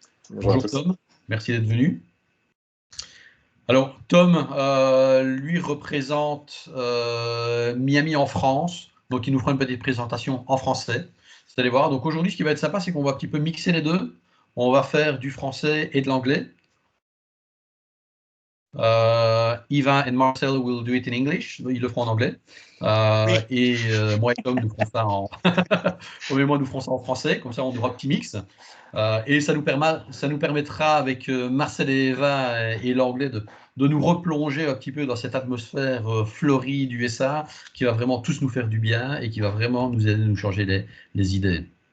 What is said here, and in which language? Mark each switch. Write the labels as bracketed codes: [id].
[fr] Bonjour Tom, merci d'être venu. Alors, Tom, lui, représente Miami en France. Donc, il nous fera une petite présentation en français. Vous allez voir. Donc, aujourd'hui, ce qui va être sympa, c'est qu'on va un petit peu mixer les deux. On va faire du français et de l'anglais. [en] Yvan and Marcel will do it in English. [fr] Ils le feront en anglais. Oui. Et moi et Tom, nous ferons ça nous ferons ça en français. Comme ça, on aura un petit mix. Et ça nous permettra, avec Marcel et Eva et l'anglais, de nous replonger un petit peu dans cette atmosphère floride USA qui va vraiment tous nous faire du bien et qui va vraiment nous aider à nous changer les idées.